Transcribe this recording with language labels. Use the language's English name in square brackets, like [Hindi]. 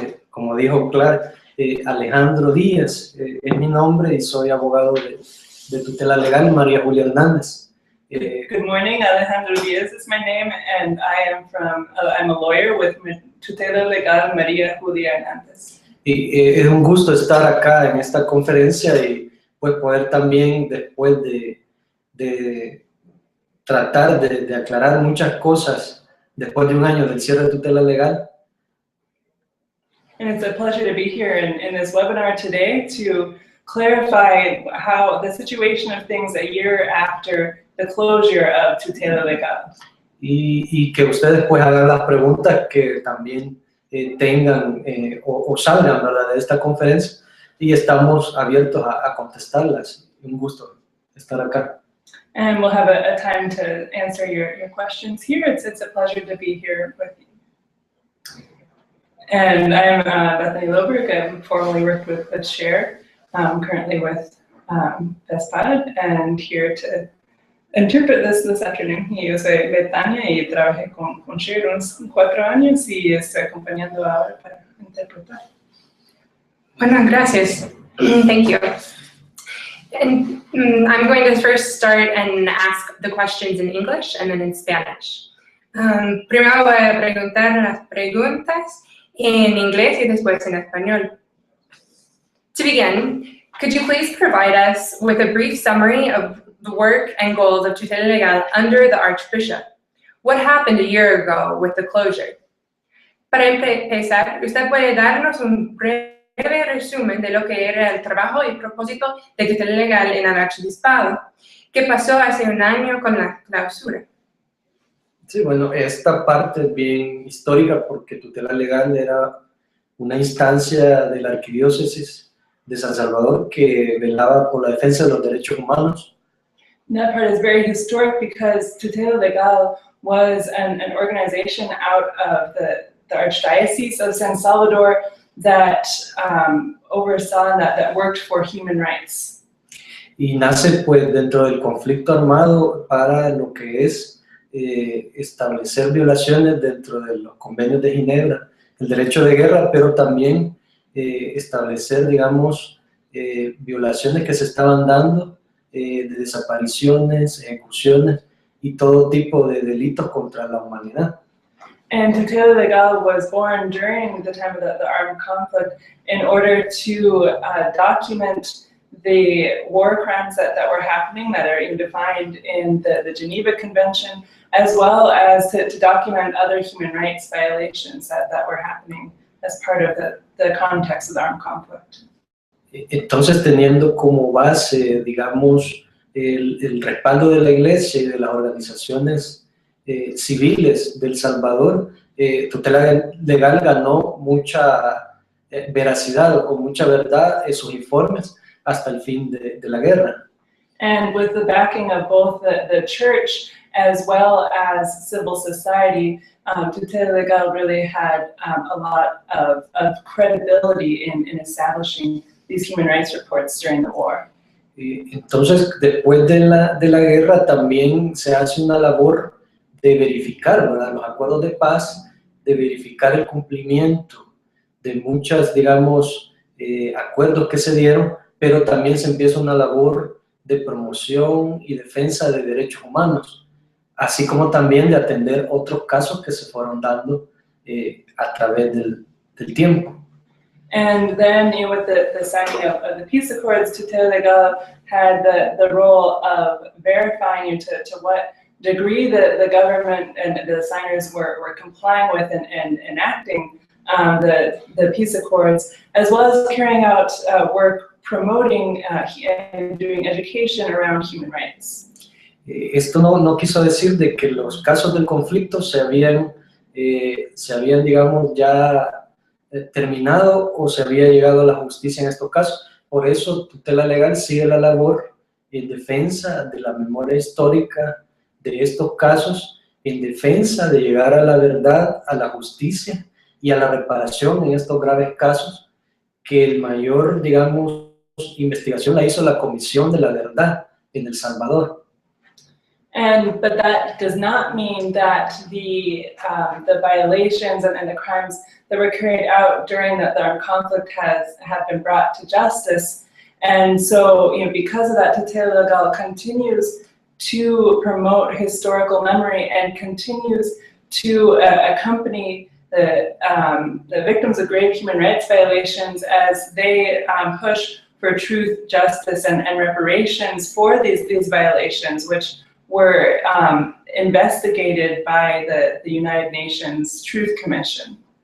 [Spanish] Como dijo Clara, Alejandro Díaz es mi nombre y soy abogado de Tutela Legal, María Julia Hernández. [English] Good morning, Alejandro Diaz is my name, and I'm a lawyer with Tutela Legal, María Julia Hernandez. [Spanish] Y es un gusto estar acá en esta conferencia y pues poder también después de tratar de aclarar muchas cosas después de un año del cierre de Tutela Legal. [English] And it's a pleasure to be here in this webinar today to clarify how the situation of things a year after the closure of Tutela Legal. [Spanish] Y que ustedes pues hagan las preguntas que también tengan o salgan, ¿verdad?, de esta conferencia, y estamos abiertos a contestarlas. Un gusto estar acá. [English] And we'll have a time to answer your questions here. It's a pleasure to be here with you. And I'm Bethany Loberg. I formerly worked with Share, currently with Vespad, and here to interpret this afternoon. [Spanish] Yo soy Betania y trabajé con Share unos 4 años y estoy acompañando ahora para interpretar. Bueno, gracias. [English] Thank you. And I'm going to first start and ask the questions in English and then in Spanish. [Spanish] Primero voy a preguntar las preguntas en inglés y después en español. [English] To begin, could you please provide us with a brief summary of the work and goals of Tutela Legal under the Archbishop? What happened a year ago with the closure? [Spanish] Para empezar, usted puede darnos un breve resumen de lo que era el trabajo y propósito de Tutela Legal en el Archidiocesado. ¿Qué pasó hace un año con la clausura? Sí, bueno, esta parte es bien histórica porque Tutela Legal era una instancia de la Archdiocese de San Salvador que velaba por la defensa de los derechos humanos. [English] That part is very historic because Tutela Legal was an organization out of the Archdiocese of San Salvador that oversaw that worked for human rights. [Spanish] Y nace pues dentro del conflicto armado para lo que es establecer violaciones dentro de los convenios de Ginebra, el derecho de guerra, pero también establecer, digamos, violaciones que se estaban dando, de desapariciones, ejecuciones y todo tipo de delitos contra la humanidad. [English] And Tutela Legal was born during the time of the armed conflict in order to document the war crimes that were happening, that are even defined in the Geneva Convention, as well as to document other human rights violations that were happening as part of the context of the armed conflict. [Spanish] Entonces, teniendo como base, digamos, el respaldo de la Iglesia y de las organizaciones civiles del Salvador, Tutela Legal ganó mucha veracidad o mucha verdad en sus informes hasta el fin de la guerra. [English] And with the backing of both the church as well as civil society, Tutela Legal really had a lot of credibility in establishing these human rights reports during the war. [Spanish] Entonces, después de la guerra también se hace una labor de verificar, ¿verdad?, los acuerdos de paz, de verificar el cumplimiento de muchas, digamos, acuerdos que se dieron, pero también se empieza una labor de promoción y defensa de derechos humanos, así como también de atender otros casos que se fueron dando a través del tiempo. [English] And then, with the signing of the peace accords, Tutela Legal had the role of verifying to what degree the government and the signers were complying with and enacting the peace accords, as well as carrying out work promoting and doing education around human rights. [Spanish] Esto no quiso decir de que los casos del conflicto se habían digamos, ya terminado o se había llegado a la justicia en estos casos. Por eso Tutela Legal sigue la labor en defensa de la memoria histórica de estos casos, en defensa de llegar a la verdad, a la justicia y a la reparación en estos graves casos, que el mayor, digamos, investigación la hizo la Comisión de la Verdad en El Salvador. [English] But that does not mean that the violations and the crimes that were carried out during the armed conflict have been brought to justice. And so, because of that, Tutela Legal continues to promote historical memory and continues to accompany the victims of grave human rights violations as they push for truth, justice, and reparations for these violations, which were investigated by the United Nations Truth Commission.